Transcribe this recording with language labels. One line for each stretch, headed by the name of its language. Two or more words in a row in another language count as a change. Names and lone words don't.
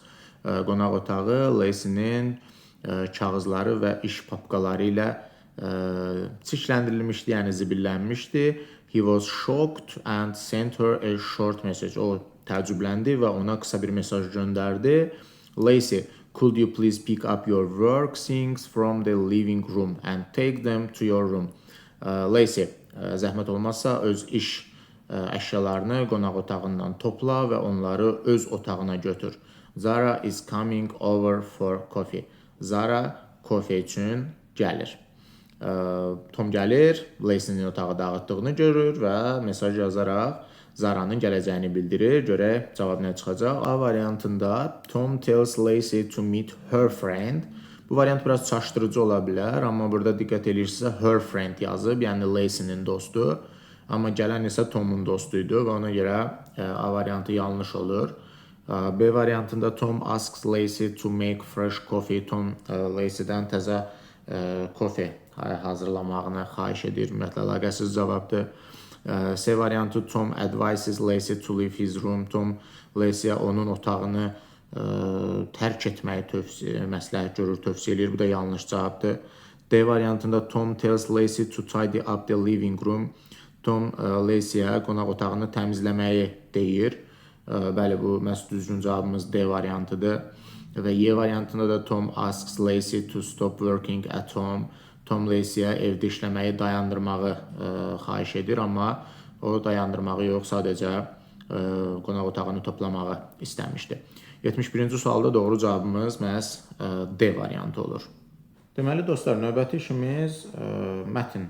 Azerbaijani: Qonaq otağı Lacey'nin kağızları və iş papkaları ilə çirkləndirilmişdi, yəni zibillənmişdi.
English: He was shocked and sent her a short message.
Azerbaijani: O təəccübləndi və ona qısa bir mesaj göndərdi.
English: Lacey, could you please pick up your work things from the living room and take them to your room?
Azerbaijani: Lacey, zəhmət olmazsa öz iş əşyalarını qonaq otağından topla və onları öz otağına götür.
English: Zara is coming over for coffee.
Azerbaijani: Zara kofe üçün gəlir. Tom gəlir, Lacey'nin otağı dağıtdığını görür və mesaj yazaraq Zara'nın gələcəyini bildirir. Görək cavab nə çıxacaq. A variantında
English: Tom tells Lacey to meet her friend.
Azerbaijani: Bu variant biraz çaşdırıcı ola bilər, amma burada diqqət edirsinizsə
English: her friend
Azerbaijani: yazıb, yəni Lacey'nin dostu. Amma gələn isə Tom'un dostuydu və ona görə A variantı yanlış olur. B variantında
English: Tom asks Lacey to make fresh coffee.
Azerbaijani: Tom Lacey'dən təzə kofe hazırlamağını xahiş edir. Ümumiyyətlə əlaqəsiz cavabdır. C variantı
English: Tom advises Lacey to leave his room.
Azerbaijani: Tom Lacey'ə onun otağını tərk etməyi məsləhət görür, tövsiyə edir. Bu da yanlış cavabdır. D variantında
English: Tom tells Lacey to tidy up the living room.
Azerbaijani: Tom Lacey'ə qonaq otağını təmizləməyi deyir. Bəli, bu məhz düzgün cavabımız D variantıdır. Və Y variantında da
English: Tom asks Lacey to stop working at home.
Azerbaijani: Tom Lacey'ə evdə işləməyi dayandırmağı xahiş edir, amma o dayandırmağı yox, sadəcə qonaq otağını toplamağı istəmişdi. 71-ci sualda doğru cavabımız məhz D variantı olur. Deməli dostlar, növbəti işimiz mətn.